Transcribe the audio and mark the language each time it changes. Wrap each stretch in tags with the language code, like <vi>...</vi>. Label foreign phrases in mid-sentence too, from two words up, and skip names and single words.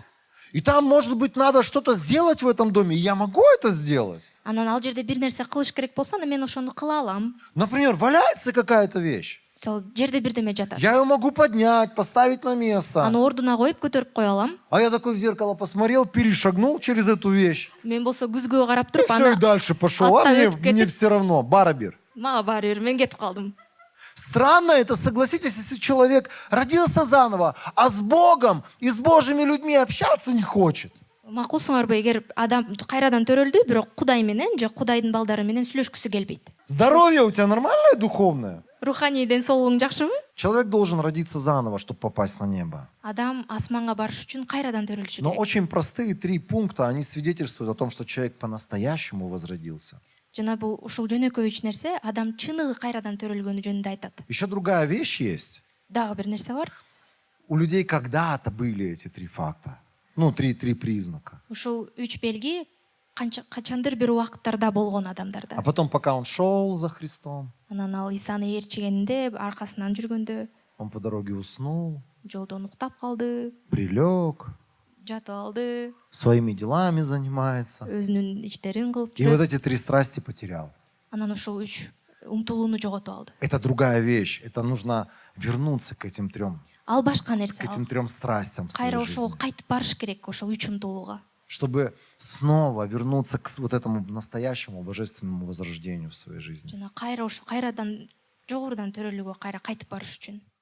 <ru>И там, может быть, надо что-то сделать в этом доме. И я могу это сделать.</ru> <ky>анан ал жерде бир нерсе кылыш керек болсо, анда мен ошону кыла алам.</ky> <ru>Например, валяется какая-то вещь.</ru> <ky>Сол жерде бирдеме жатат.</ky> <ru>Я ее могу поднять, поставить на место.</ru> <ky>Аны ордуна коюп көтөрүп кое алам.</ky> <ru>А я такой в зеркало посмотрел, перешагнул через эту вещь.</ru> <ky>Мен болсо күзгөгө карап</ky> <ru>И</ru> <ky>туруп,</ky> <ru>все,</ru> <ky>аны</ky> <ru>и дальше пошел. А</ru> <ky>аттап</ky> <ru>мне,</ru> <ky>өтүп кетип,</ky> <ru>мне все равно.</ru> <ky>Барабир. мага баары бир, мен кетип калдым.</ky> <ru>Странно это, согласитесь, если человек родился заново, а с Богом и с Божьими людьми общаться не хочет.</ru> <ky>Макулсуңарбы, эгер адам кайрадан төрөлдү, бирок Кудай менен же Кудайдын балдары менен сүйлөшкүсү келбейт.</ky> <ru>Здоровье у тебя нормальное духовное?</ru> <ky>Руханий ден соолугуң жакшыбы?</ky> <ru>Человек должен родиться заново, чтобы попасть на небо.</ru> <ky>Адам асманга барыш үчүн кайрадан төрөлүшү</ky> <ru>Но</ru> <ky>керек.</ky> <ru>очень простые 3 пункта, они свидетельствуют о том, что человек по-настоящему возродился.</ru> <ky>Жана бул ушул жөнөкөй 3 нерсе адам чыныгы кайрадан төрөлгөнү жөнүндө айтат.</ky> <ru>Еще другая вещь есть.</ru> <ky>Дагы бир нерсе бар.</ky> <ru>У людей когда-то были эти 3 факта. Ну, 3 признака.</ru> <ky>Ушул 3 белги качандыр бир убакыттарда болгон адамдарда.</ky> <ru>А потом, пока он шел за Христом,</ru> <ky>Анан ал Исаны ээрчигенде, аркасынан жүргөндө,</ky> <ru>он по дороге уснул,</ru> <ky>жолдон уктап калды,</ky> <ru>прилег,</ru> <ky>жатып алды,</ky> <ru>своими делами занимается.</ru> <ky>өзүнүн иштерин кылып</ky> <ru>И вот</ru> <ky>жүрөт.</ky> <ru>эти 3 страсти потерял.</ru> <ky>Анан ушул 3 умтулууну жоготуп алды.</ky> <ru>Это другая вещь. Это нужно вернуться к этим 3,</ru> <ky>Ал башка</ky> <ru>к</ru> <ky>нерсе.</ky> <ru>этим 3 страстям в своей</ru> <ky>Кайра ошого</ky> <ru>жизни.</ru> <ky>кайтып барыш керек, ошол 3 умтулууга.</ky> <ru>Чтобы снова вернуться к вот этому настоящему божественному возрождению в своей жизни.</ru> <ky>Жана кайра ошо кайрадан жогорудан төрөлүүгө кайра кайтып барыш үчүн.</ky>